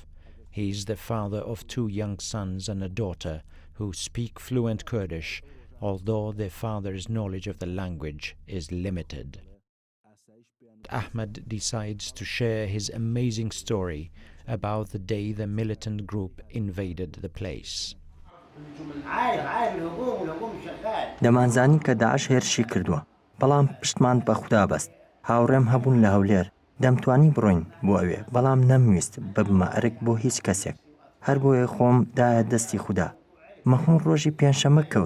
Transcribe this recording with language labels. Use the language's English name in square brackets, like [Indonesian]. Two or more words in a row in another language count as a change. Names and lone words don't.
[English] He is the father of 2 young sons and a daughter who speak fluent Kurdish, although their father's knowledge of the language is limited. Ahmad decides to share his amazing story about the day the militant group invaded the place. [Central Kurdish] دەمانزانی کە داعش هێرشی کردووە، بەڵام پشتمان بە خودا بەست. هاوڕێم هەبوون لە هەولێر، دەمتوانی بڕۆین بۆ ئەوێ، بەڵام نەمویست ببمە ئەرک بۆ هیچ کەسێک. هەر بۆیە خۆم دایە دەستی خودا. مەخمور ڕۆژی پێنجشەمە کەوت.